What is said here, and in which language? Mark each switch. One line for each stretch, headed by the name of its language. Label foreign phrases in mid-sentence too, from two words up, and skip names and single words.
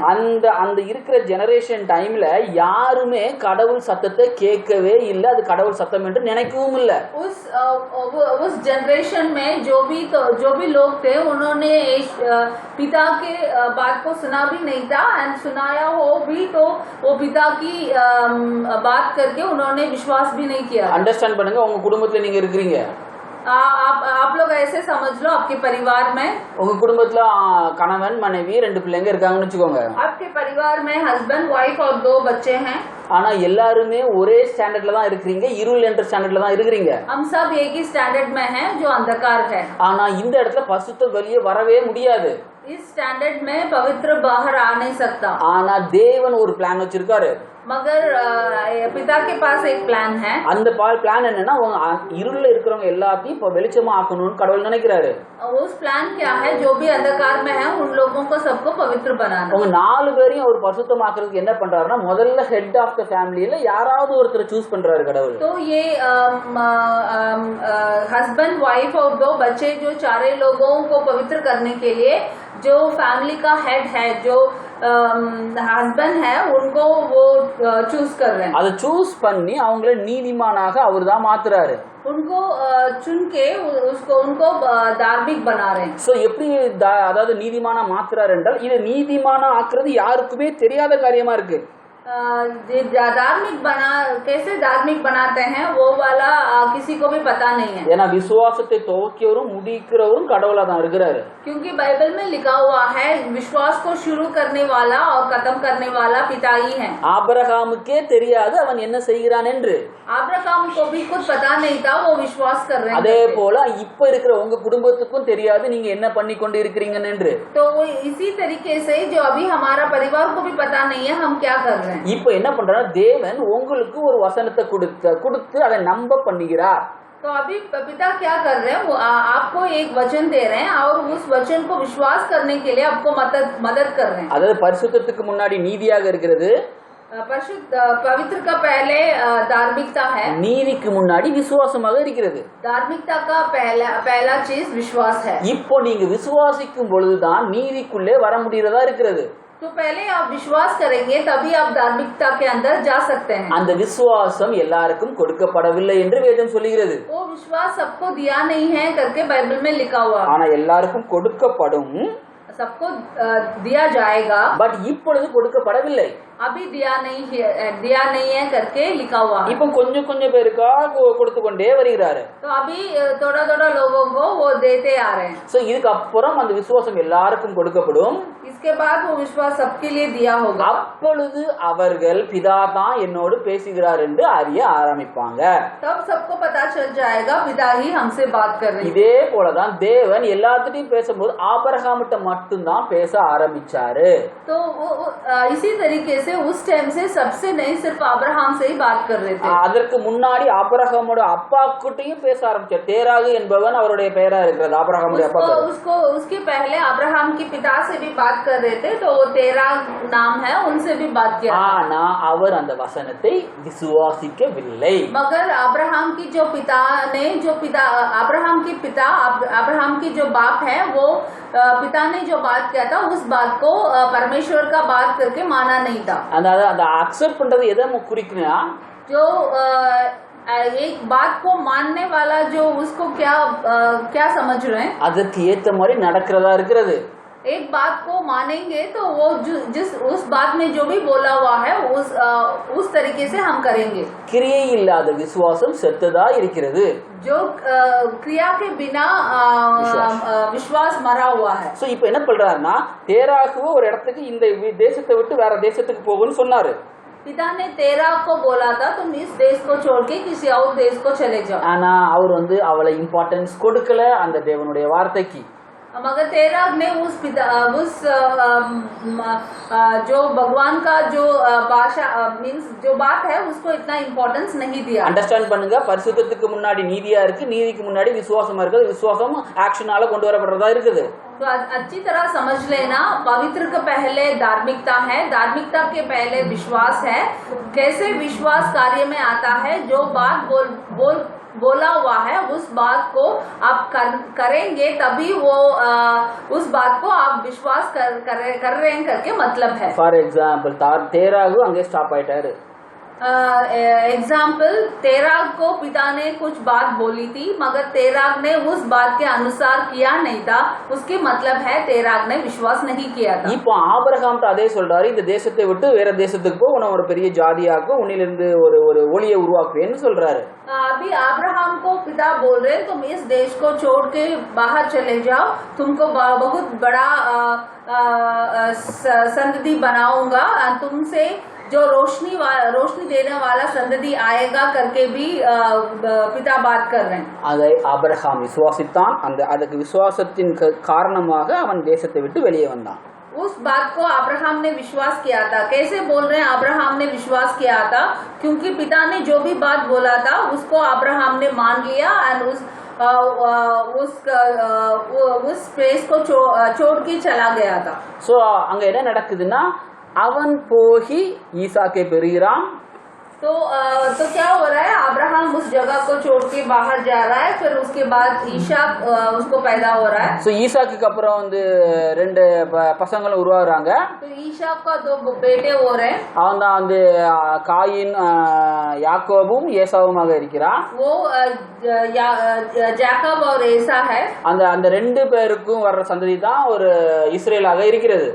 Tamil: அந்த இருக்கிற ஜெனரேஷன் டைம்ல யாருமே கடவுள் சத்தத்தை கேட்கவே இல்ல, அது கடவுள் சத்தம் என்று நினைக்கவும் இல்ல.
Hindi: उस जनरेशन में जो भी लोग थे उन्होंने पिता के बात को सुना भी नहीं था, एंड सुनाया हो भी तो वो पिता की बात करके उन्होंने विश्वास भी नहीं किया.
Tamil: अंडरस्टैंड பண்ணுங்க, உங்க குடும்பத்துல நீங்க இருக்கீங்க,
Hindi: आप लोग ऐसे समझ लो, आपके परिवार में
Tamil: உங்க குடும்பத்துல கணவன் மனைவி 2 பிள்ளைங்க இருக்காங்கன்னு வெச்சுக்கோங்க.
Hindi: आपके परिवार में हस्बैंड वाइफ और 2 बच्चे हैं.
Tamil: ஆனா எல்லாருமே ஒரே ஸ்டாண்டர்ட்ல தான் இருக்கீங்க, இருள் என்ற ஸ்டாண்டர்ட்ல தான் இருக்கீங்க.
Hindi: हम सब एक ही स्टैंडर्ड में हैं जो अंधकार है.
Tamil: ஆனா இந்த இடத்துல பரிசுத்தம் வெளியே வரவே முடியாது.
Hindi: इस स्टैंडर्ड में पवित्र बाहर आ नहीं सकता.
Tamil: ஆனா தேவன் ஒரு பிளான் வச்சிருக்காரு.
Hindi: मगर पिता के पास एक प्लान है.
Tamil: அந்த பிளான் என்னன்னா இருள்ல இருக்கிறவங்க எல்லாத்தையும் இப்ப வெளிச்சமா ஆக்கணும்னு கடவுள் நினைக்கிறாரு.
Hindi: उस प्लान क्या है, जो भी अंधकार में है उन लोगों को सबको पवित्र बनाना.
Tamil: உங்க 4 பேரையும் அவர் பரிசுத்தமாக்குறதுக்கு என்ன பண்றாருன்னா முதல்ல
English: head of the familyல
Tamil: யாராவது ஒருத்தரை சூஸ் பண்றாரு கடவுள்.
Hindi: तो ये हस्बैंड वाइफ और 2 बच्चे जो 4 लोगों को पवित्र करने के लिए जो फैमिली का हेड है, जो हस्बैंड है, उनको वो चूज कर रहे हैं.
Tamil: அதை சூஸ் பண்ணி அவங்கள நீதிமானாக அவர்தான் மாத்துறாரு.
Hindi: उनको चुन के उनको धार्मिक बना रहे हैं.
Tamil: சோ எப்படி அதாவது நீதிமானா மாத்துறாரு என்றால் இது நீதிமானா ஆக்குறது யாருக்குமே தெரியாத காரியமா இருக்கு.
Hindi: धार्मिक कैसे धार्मिक बनाते हैं वो वाला किसी को भी पता नहीं है.
Tamil: ஏன்னா விசுவாசத்தை துவக்கியவரும் முடிக்கிறவரும் கடவுளா தான் இருக்கிறாரு.
Hindi: क्योंकि बाइबल में लिखा हुआ है विश्वास को शुरू करने वाला और खत्म करने वाला पिता ही है.
Tamil: ஆபிரகாமுக்கே தெரியாது அவன் என்ன செய்கிறான் என்று.
Hindi: अब्राहम को भी कुछ पता नहीं था, वो विश्वास कर रहे हैं.
Tamil: அதே போல இப்ப இருக்கிற உங்க குடும்பத்துக்கும் தெரியாது நீங்க என்ன பண்ணி கொண்டு இருக்கிறீங்கன்னு என்று.
Hindi: तो वो इसी तरीके से जो अभी हमारा परिवार को भी पता नहीं है हम क्या कर रहे हैं.
Tamil: இப்போ என்ன பண்றாரு, தேவன் உங்களுக்கு ஒரு வசனத்தை கொடுத்து அதை நம்ப பண்ணுகிறார்.
Hindi: तो अभी पिता क्या कर रहे हैं, वो आपको एक वचन दे रहे हैं और उस वचन को विश्वास करने के लिए आपको मदद कर रहे हैं.
Tamil: அதாவது பரிசுத்தத்துக்கு முன்னாடி நீதியாக இருக்கிறது,
Hindi: पवित्र का पहले धार्मिकता है,
Tamil: நீதிக்கு முன்னாடி விசுவாசமாக இருக்கிறது.
Hindi: धार्मिकता का पहला चीज विश्वास है.
Tamil: இப்போ நீங்க விசுவாசிக்கும் பொழுதுதான் நீதிக்குள்ளே வர முடியறதா இருக்கிறது.
Hindi: तो पहले आप विश्वास करेंगे तभी आप धार्मिकता के अंदर जा सकते हैं.
Tamil: அந்த விசுவாசம் எல்லாருக்கும் கொடுக்கப்படவில்லை என்று வேதம் சொல்கிறது.
Hindi: वो विश्वास सबको दिया नहीं है करके बाइबल में लिखा हुआ.
Tamil: ஆனா எல்லாருக்கும் கொடுக்கப்படும்,
Hindi: सबको दिया जाएगा,
Tamil: பட் இப்பொழுது கொடுக்கப்படவில்லை.
Hindi: अभी दिया नहीं है करके लिखा हुआ.
Tamil: இப்போ கொஞ்சம் பேருக்கா கொடுத்து கொண்டே வருகிறாரு.
Hindi: तो अभी थोड़ा लोगों को वो देते आ रहे हैं.
Tamil: சோ இதுக்கு அப்புறம் அந்த விசுவாசம் எல்லாருக்கும் கொடுக்கப்படும்.
Hindi: इसके बाद वो विश्वास सबके लिए दिया होगा।
Tamil: அப்பொழுது அவர்கள் பிதா தான் என்னோடு பேசுகிறார் என்று அறிய ஆரம்பிப்பாங்க.
Hindi: तब सबको पता चल जाएगा पिता ही हमसे बात कर रहे हैं।
Tamil: இதே போலதான் தேவன் எல்லாத்திட்டையும் பேசும்போது ஆபிரகாமிட்ட மட்டும்தான் பேச ஆரம்பிச்சாரு.
Hindi: तो इसी तरीके से उस टाइम से सबसे नहीं सिर्फ अब्राहम से ही बात कर रहे थे।
Tamil: அதற்கு முன்னாடி ஆபிரகாமோட அப்பா கிட்டயும் பேச ஆரம்பிச்சார். தேராகு என்பவன் அவருடைய பெயரா இருக்கிறது. ஆபிரகாமுடைய அப்பா
Hindi: उसको उसके पहले अब्राहम के पिता से भी बात कर रहे थे, तो वो तेरा नाम है, उनसे भी बात किया।
Tamil: ஆனா அவர் அந்த வசனத்தை விசுவாசிக்கவில்லை.
Hindi: मगर अब्राहम की जो पिता अब्राहम की जो बाप है, वो पिता ने जो बात किया था उस बात को परमेश्वर का बात करके माना नहीं था।
Tamil: அந்த அக்செப்ட் பண்றது எதை குறிக்குன்னா,
Hindi: जो एक बात को मानने वाला जो उसको क्या समझ रहे हैं,
Tamil: அதற்கு ஏத்த மாதிரி நடக்கிறதா இருக்கிறது.
Hindi: एक बात को मानेंगे तो वो जिस उस बात में जो भी बोला हुआ है उस तरीके से हम करेंगे।
Tamil: கிரியை இல்லாத விசுவாசம் செத்ததா இருக்கிறது.
Hindi: जो क्रिया के बिना विश्वास मरा हुआ है।
Tamil: சோ இப்போ என்ன பண்றாருன்னா, தேராகுவ ஒரு இடத்துக்கு இந்த தேசத்தை விட்டு வேற தேசத்துக்கு போகுன்னு சொன்னாரு.
Hindi: पिता ने तेरा को बोला था तुम इस देश को छोड़ के किसी और देश को चले जाओ।
Tamil: ஆனா அவர் அவளை இம்பார்ட்டன்ஸ் கொடுக்கல அந்த தேவனுடைய வார்த்தைக்கு.
Hindi: मगर तेरा ने उस जो भगवान का जो भाषा मीन्स जो बात है उसको इतना इम्पोर्टेंस नहीं दिया।
Tamil: அண்டர்ஸ்டாண்ட் பண்ணுங்க, பரிசுத்தத்துக்கு முன்னாடி நீதியா இருக்கு, நீதிக்கு முன்னாடி விசுவாசமா இருக்குது, விசுவாசம் ஆக்ஷனால கொண்டு வரப்படுறதா இருக்குது.
Hindi: तो अच्छी तरह समझ लेना, पवित्र के पहले धार्मिकता है, धार्मिकता के पहले विश्वास है। कैसे विश्वास कार्य में आता है, जो बात बोला हुआ है उस बात को आप करेंगे तभी वो उस बात को आप विश्वास कर रहे हैं करके मतलब है।
English: for example
Tamil: தேராகு அங்கே ஸ்டாப் ஆயிட்டாரு.
Hindi: एग्जाम्पल, तेराग को पिता ने कुछ बात बोली थी मगर तेराग ने उस बात के अनुसार किया नहीं था, उसके मतलब है तेराग ने विश्वास नहीं किया था।
Tamil: இப்போ ஆபிரகாம் அதே சொல்றாரு, இந்த தேசத்தை விட்டு வேற தேசத்துக்கு போ, உன்னை ஒரு பெரிய ஜாதியாக்கும், உன்னிலிருந்து ஒரு ஒளியை உருவாக்குவேன்னு சொல்றாரு.
Hindi: अभी अब्राहम को पिता बोल रहे हैं तुम इस देश को छोड़ के बाहर चले जाओ, तुमको बहुत बड़ा संतति बनाऊंगा, तुमसे जो रोशनी देने वाला संतति आएगा करके भी पिता बात कर रहे हैं.
Tamil: அதை ஆபிரகாம் விசுவாசித்தான். அதுக்கு விசுவாசத்தின் காரணமாக அவன் தேசத்தை விட்டு வெளியே வந்தான்.
Hindi: उस बात को अब्राहम ने विश्वास किया था। कैसे बोल रहे हैं अब्राहम ने विश्वास किया था? क्योंकि पिता ने जो भी बात बोला था उसको अब्राहम ने मान लिया एंड उस प्लेस को छोड़ के चला गया था.
Tamil: सो அங்க என்ன நடக்குதுன்னா, அவன் போய் ஈசாக்கை பெறுகிறான்.
Hindi: तो क्या हो रहा है, अब्राहम उस जगह को छोड़ के बाहर जा रहा है, फिर उसके बाद ईसाक उसको पैदा हो रहा है.
Tamil: सो ஈசாக்கு அப்புறம் ரெண்டு பசங்களும் உருவாகுறாங்க.
Hindi: तो ईसाक का दो बेटे हो रहे हैं.
Tamil: அவன் தான் காயின் யாக்கோபும் ஏசாவுமாக இருக்கிறான்.
Hindi: वो जाकब और एसा है.
Tamil: அந்த ரெண்டு பேருக்கும் வர்ற சந்ததி தான் ஒரு இஸ்ரேலாக இருக்கிறது.